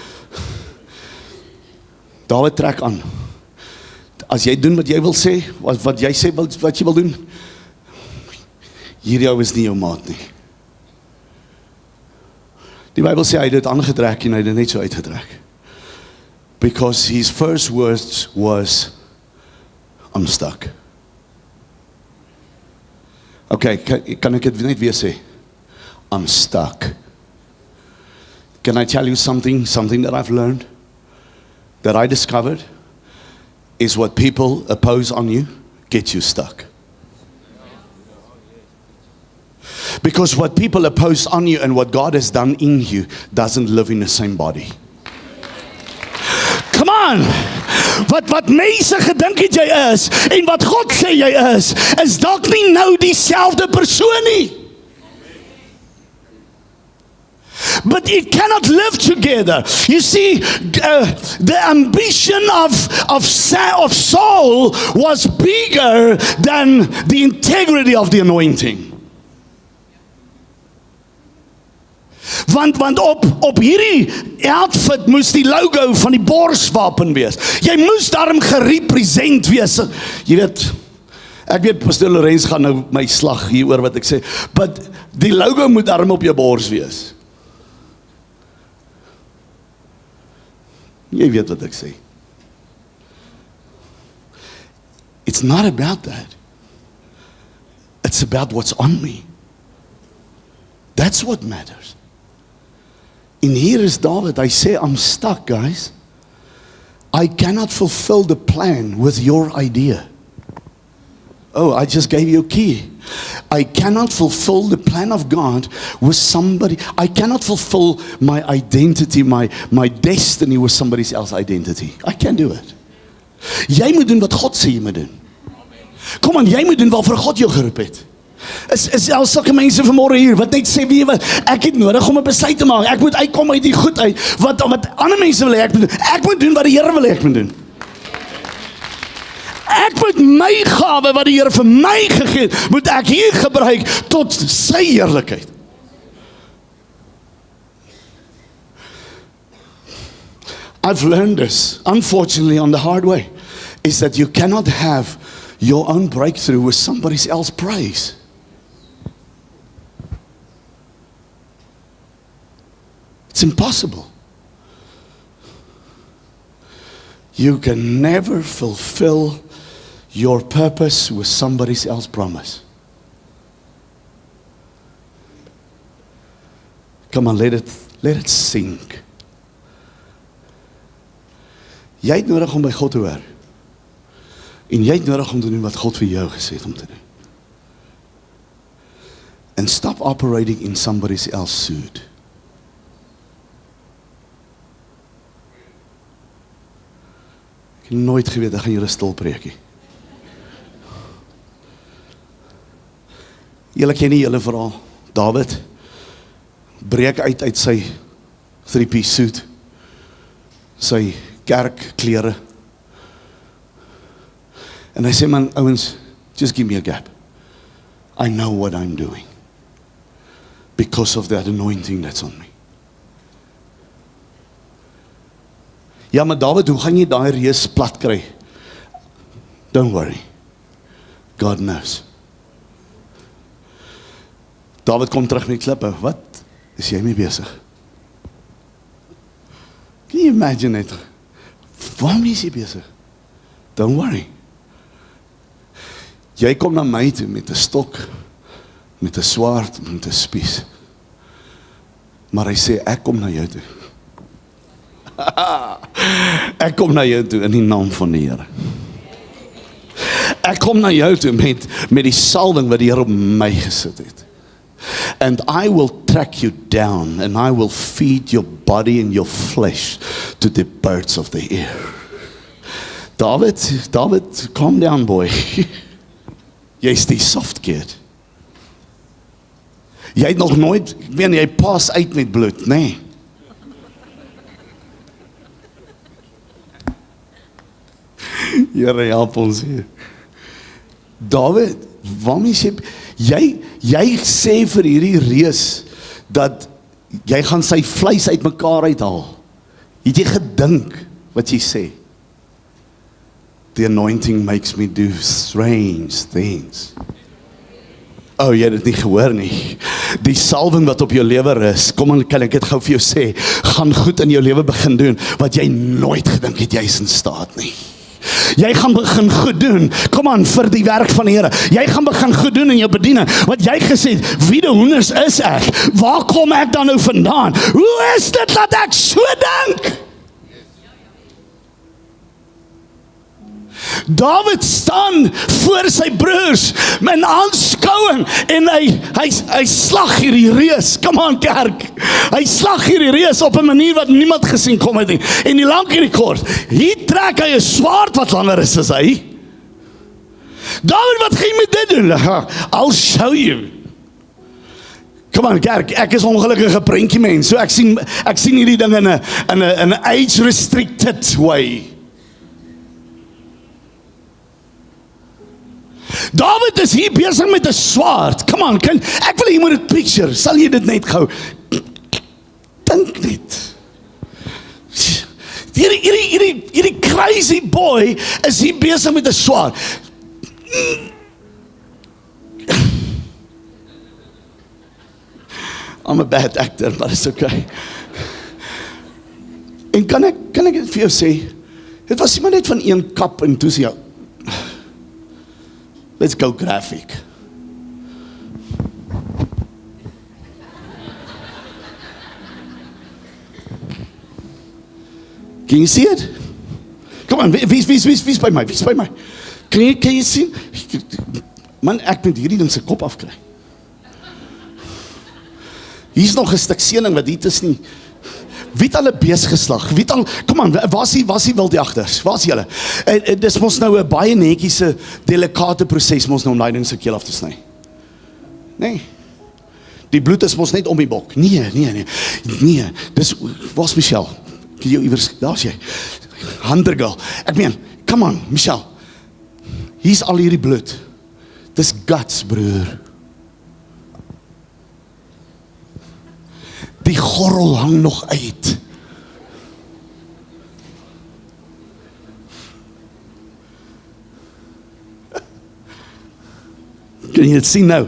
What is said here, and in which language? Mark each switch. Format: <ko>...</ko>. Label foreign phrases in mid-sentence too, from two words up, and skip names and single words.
<af>Dawid, trek aan. As jy doen wat jy wil sê, wat jy sê wat jy wil doen, hierdie ou is nie jou maat nie. Die Bybel sê hy het dit aangetrek en hy het dit net so uitgetrek.</af> <en>Because his first words was, I'm stuck.</en> <af>Okay, kan ek dit net weer sê?</af> <en>I'm stuck. Can I tell you something that I've learned, that I discovered, is what people oppose on you, gets you stuck. Because what people oppose on you and what God has done in you doesn't live in the same body. Come on!</en> <af>Wat mense gedink het jy is, en wat God sê jy is dalk nie nou dieselfde persoon nie.</af> <en>But it cannot live together. You see, the ambition of Saul was bigger than the integrity of the anointing.</en> <af>Want op hierdie outfit moes die logo van die borswapen wees. Jy moes daarom gerepresent wees. Jy weet, ek weet Pastor Lorenz gaan nou my slag hier oor wat ek sê, but die logo moet daarom op jou bors wees. Jy weet wat ek sê.</af> <en>It's not about that. It's about what's on me. That's what matters.</en> <af>En hier is David, hy sê,</af> <en>I'm stuck, guys. I cannot fulfill the plan with your idea. Oh, I just gave you a key. I cannot fulfill the plan of God with somebody. I cannot fulfill my identity, my destiny with somebody else's identity. I can't do it.</en> <af>Jy moet doen wat God sê jy moet doen. Kom aan, jy moet doen waarvoor God jou geroep het. Is al sulke mense vanmôre hier wat net sê, weet jy wat, ek het nodig om 'n besluit te maak. Ek moet uitkom uit die goed uit wat ander mense wil hê ek moet doen. Ek moet doen wat die Here wil hê ek moet doen. Ek moet my gawe wat die Here vir my gegee het, moet ek hier gebruik tot sy heerlikheid.</af> <en>I've learned this, unfortunately, on the hard way, is that you cannot have your own breakthrough with somebody else's praise. It's impossible. You can never fulfill your purpose with somebody else's promise. Come on, let it sink.</en> <af>Jy het nodig om by God te hoor. En jy het nodig om te doen wat God vir jou gesê het om te doen.</af> <en>And stop operating in somebody else's suit.</en> <af>Ek het nooit geweet, ek gaan julle stil preekie. Julle ken nie julle verhaal. David breek uit sy 3-piece suit, sy kerkklere. En hy sê, man, ouens,</af> <en>just give me a gap. I know what I'm doing. Because of that anointing that's on me.</en> <af>Ja, maar David, hoe gaan jy daai reus plat kry?</af> <en>Don't worry. God knows.</en> <af>Dawid kom terug met die klippe. Wat is jy mee besig?</af> <en>Can you imagine it?</en> <af>Waarmee is jy besig?</af> <en>Don't worry.</en> <af>Jy kom na my toe met 'n stok, met 'n swaard, met 'n spies. Maar hy sê, ek kom na jou toe. Ek kom na jou toe in die naam van die Here. Ek kom na jou toe met die salwing wat die Here op my gesit het.</af> <en>And I will track you down and I will feed your body and your flesh to the birds of the air. David, calm down boy.</en> <af>Jy's die</af> <en>soft kid.</en> <af>Jy het nog nooit, ek weet nie, jy pas uit met bloed, nee. Here help ons hier. David, waarmee sê jy sê vir hierdie reus dat jy gaan sy vleis uitmekaar uithaal. Het jy gedink wat jy sê?</af> <en>The anointing makes me do strange things.</en> <af>Oh, jy het dit nie gehoor nie. Die salwing wat op jou lewe is, kom en kan ek dit gou vir jou sê, gaan goed in jou lewe begin doen, wat jy nooit gedink het jy is in staat nie. Jy gaan begin goed doen, kom aan, vir die werk van die Here. Jy gaan begin goed doen in jou bediening, wat jy gesê het, wie die hoenders is ek? Waar kom ek dan nou vandaan? Hoe is dit dat ek so dink? David staan voor sy broers met aanskouing en hy slag hierdie reus.</af> <en>Come on kerk.</en> <af>Hy slag hierdie reus op 'n manier wat niemand gesien kom het nie. En die lank en die kort, hier trek hy 'n swaard wat langer is as hy. David, wat gaan jy met dit doen?</af> <en>I'll show you. Come on</en> <af>kerk, ek is ongelukkige prentjie mens. So ek sien hierdie ding in 'n</af> <en>age restricted way.</en> <af>David is hier besig met 'n swaard.</af> <en>Come on,</en> <af>ek wil jy moet dit picture. Sal jy dit net gou dink net. Hierdie</af> <en>crazy boy</en> <af>is hier besig met 'n swaard.</af> <en>I'm a bad actor, but it's okay.</en> <af>En kan ek dit vir jou sê? Dit was iemand net van een kap en toe sê jy,</af> <en>let's go graphic. Can you see it? Come on,</en> <af>wie's by my? Kan jy sien? Man, ek moet hierdie ding se kop afkry. Hier's nog 'n stuk seening wat hier is nie. Wie het al 'n bees geslag? Wie het al, kom aan, waar is die wildjagters? Waar is julle? Dis mos nou 'n baie netjiese, delikate proses mos nou om daai ding se keel af te sny. Nee. Die bloed is mos net om die bok. Nee. Dis, waar's Michelle? Kan jy iewers, daar's jy. Handergirl. Ek meen,</af> <en>come on, Michelle.</en> <af>Hier's al hierdie bloed. Dis guts, broer. Die gorrel hang nog uit. Kan jy dit sien nou?</af>